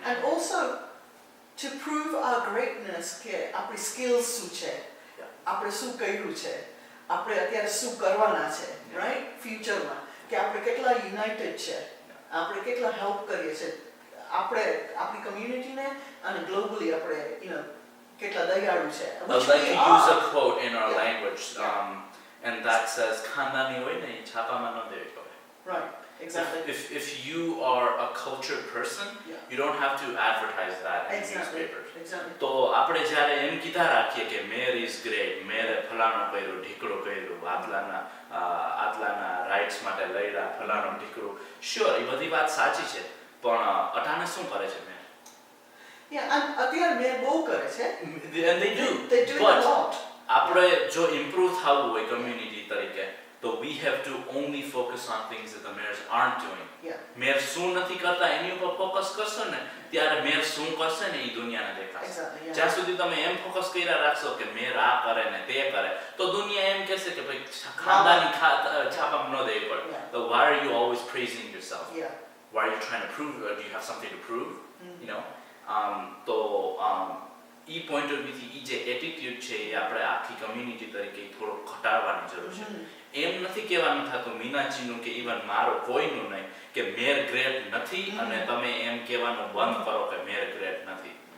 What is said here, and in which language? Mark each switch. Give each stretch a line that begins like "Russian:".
English: and also to prove our greatness
Gujarati: કે આપણી skills શું છે આપણે શું કર્યું છે આપણે અત્યારે શું કરવાના છે રાઈટ ફ્યુચરમાં કે આપણે કેટલા યુનાઇટેડ છે આપણે કેટલા હેલ્પ કરીએ છીએ આપણે આપણી કમ્યુનિટીને અને ગ્લોબલી આપણે કેટલા દયાળુ છે.
English: I'd like to use a quote in our language and that says
Gujarati: ખાનદાની હોય ને છાપામાં ન દેવી પડે.
English: Right. Exactly. If you are a cultured person, you don't have to advertise that in newspapers. Exactly.
Gujarati: તો આપણે જ્યારે એમ કીધા રાખીએ કે મેર ઇઝ ગ્રેટ, મેરે ફલાણો કર્યું, ઢીકડો કર્યું, આટલાના રાઇટ્સ માટે લડ્યા, ફલાણો ઢીકડું, શ્યોર એ બધી વાત સાચી છે, પણ અટાણે શું કરે છે મેર?
English: Yeah, and
Gujarati: અત્યારે મેર બહુ કરે છે.
English: And they do. They do it a lot.
Gujarati: આપણે જો ઇમ્પ્રૂવ થવું હોય કમ્યુનિટી તરીકે તો
English: we have to only focus on things that the mayors aren't doing.
Gujarati: Mayor શું નથી કરતા એની ઉપર ફોકસ કરશો ને ત્યારે મેયર શું કરશે ને એ દુનિયાને દેખાશે. જ્યાં સુધી તમે એમ ફોકસ કર્યા રાખશો કે મેયર આ કરે ને તે કરે તો દુનિયા એમ કહેશે કે ભાઈ ખાનદાની છાપામાં ન દેવી પડે.
English: So why are you always praising yourself? Why are you trying to prove? Do you have something to prove? You know?
Gujarati: તો ઈ પોઈન્ટ ઓફ વ્યૂથી ઈ જે એટીટ્યુડ છે એ આપણે આખી કમ્યુનિટી તરીકે થોડો ઘટાડવાની જરૂર છે. એમ નથી કહેવાનું થતું મીનાજીનું કે ઇવન મારો કોઈનું નહીં કે મેર ગ્રેટ નથી અને તમે એમ કહેવાનું બંધ કરો કે મેર ગ્રેટ નથી.